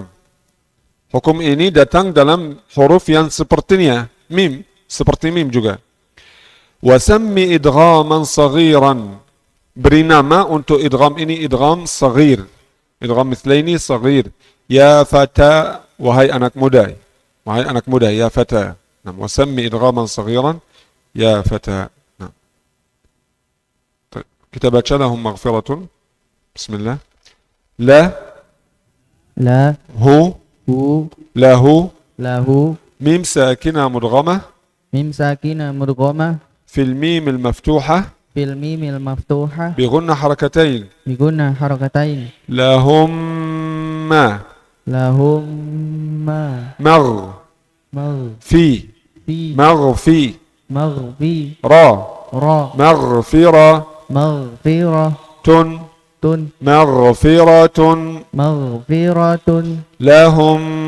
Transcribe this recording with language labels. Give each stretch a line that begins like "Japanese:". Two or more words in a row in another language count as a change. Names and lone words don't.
Indonesian: Hukum ini datang dalam huruf yang sepertinya mim, seperti mim juga.
Arabic: Wasammi idghaman saghiran,
Indonesian: beri nama untuk idgham ini
Arabic: idgham saghir, idgham mithlaini saghir. Ya fata,
Indonesian: wahai anak muda,
Arabic: ya fata. Nah, wasammi idghaman saghiran ya fata. Nah.
Indonesian: Kita baca
Arabic: lahum maghfiratun. Bismillah. La hu lahu mim sakinah mudghamah في الميم المفتوحة بغنى حركتين لهم مغفرة لهم